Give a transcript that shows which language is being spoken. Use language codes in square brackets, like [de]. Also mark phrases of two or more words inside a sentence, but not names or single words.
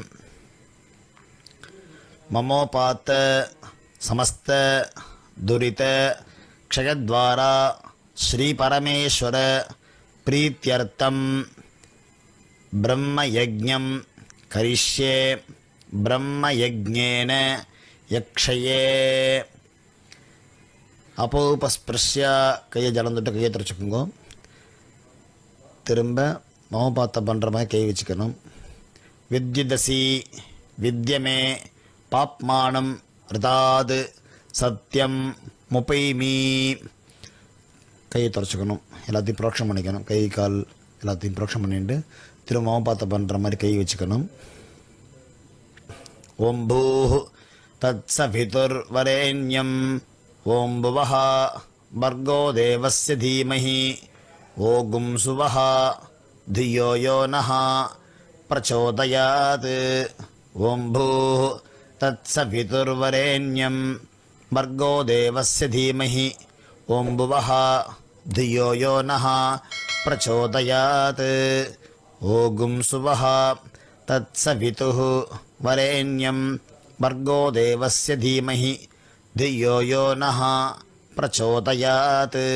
[sa] ममोपात समस्त दुरित क्षयद्वारा श्री परमेश्वर प्रीत्यर्थं ब्रह्मयज्ञं करिष्ये ब्रह्मयज्ञेन यक्षये [ta] அப்போபஸ்பிருஷ்ய கையை ஜலம் தொட்டு கையை துடைச்சிக்கோங்க. திரும்ப மமபாத்தை பண்ணுற மாதிரி கை வச்சுக்கணும். [sa] विद्युदसि विद्य मे पाप्मानम् ऋतात् सत्यम् उपैमि [ta] கையை துடைச்சிக்கணும். எல்லாத்தையும் புரோக்ஷம் பண்ணிக்கணும். கை கால் எல்லாத்தையும் புரோக்ஷம் பண்ணிட்டு திரும்ப மமபாத்தை பண்ணுற மாதிரி கை வச்சுக்கணும். [sa] ॐ भूः तत् सवितुर्वरेण्यं ॐ भुवः भर्गो देवस्य धीमहि ओगुं सुवः धियो यो नः प्रचोदयात् ओम भूः तत्सवितुर्वरेण्यं भर्गो देवस्य धीमहि ओम भुवः धियो यो नः प्रचोदयात् ओगुं सुवः तत्सवितुः वरेण्यं भर्गो देवस्य धीमहि धियो यो नः प्रचोदयात्